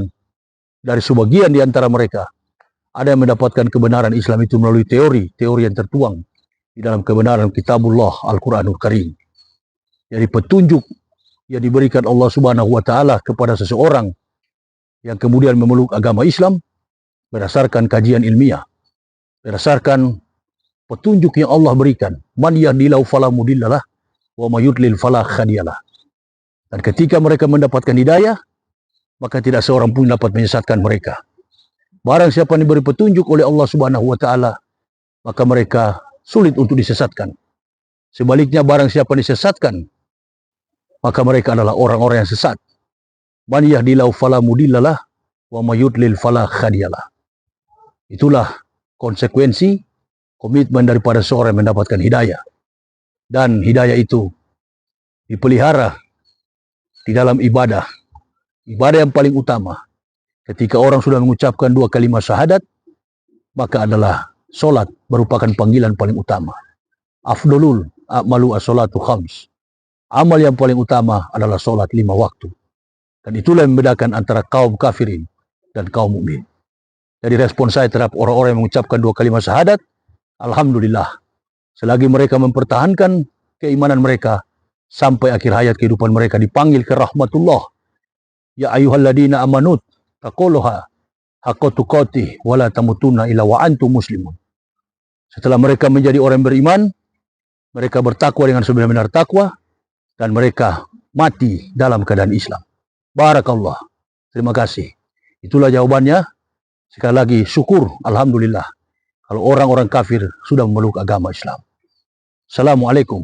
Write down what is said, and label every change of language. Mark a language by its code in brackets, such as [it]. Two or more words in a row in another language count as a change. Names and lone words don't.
[id] Dari sebagian di antara mereka, ada yang mendapatkan kebenaran Islam itu melalui teori yang tertuang di dalam kebenaran Kitabullah Al-Quranul Karim. Jadi petunjuk yang diberikan Allah [ar] سبحانه وتعالى [id] kepada seseorang yang kemudian memeluk agama Islam berdasarkan kajian ilmiah, berdasarkan petunjuk yang Allah berikan. [ar] من يهده الله فلا مضل له ومن يضلل فلا هادي له. [id] Dan ketika mereka mendapatkan hidayah, maka tidak seorang pun dapat menyesatkan mereka. Barang siapa yang diberi petunjuk oleh Allah [ar] سبحانه وتعالى, [id] maka mereka sulit untuk disesatkan. Sebaliknya barang siapa yang disesatkan, maka mereka adalah orang-orang yang sesat. [ar] من يهده الله فلا مضل له ومن يضلل فلا هادي له. [id] Itulah konsekuensi komitmen daripada seorang yang mendapatkan hidayah. Dan hidayah itu dipelihara di dalam ibadah. Ibadah yang paling utama. Ketika orang sudah mengucapkan 2 kalimat syahadat, maka adalah solat merupakan panggilan paling utama. [ar] أفضل الأعمال الصلاة خمس. [id] Amal yang paling utama adalah solat 5 waktu. Dan itulah yang membedakan antara kaum kafirin dan kaum mukmin. Jadi respon saya terhadap orang-orang yang mengucapkan 2 kalimat syahadat, alhamdulillah. Selagi mereka mempertahankan keimanan mereka sampai akhir hayat kehidupan mereka dipanggil ke rahmatullah. [ar] يا أيها الذين آمنوا اتقوا الله حق تقاته ولا تموتن إلا وأنتم مسلمون. [id] Setelah mereka menjadi orang beriman, mereka bertakwa dengan sebenar-benar takwa dan mereka mati dalam keadaan Islam. Barakallah. Terima kasih. Itulah jawabannya. Sekali lagi syukur, alhamdulillah, kalau orang-orang kafir sudah memeluk agama Islam.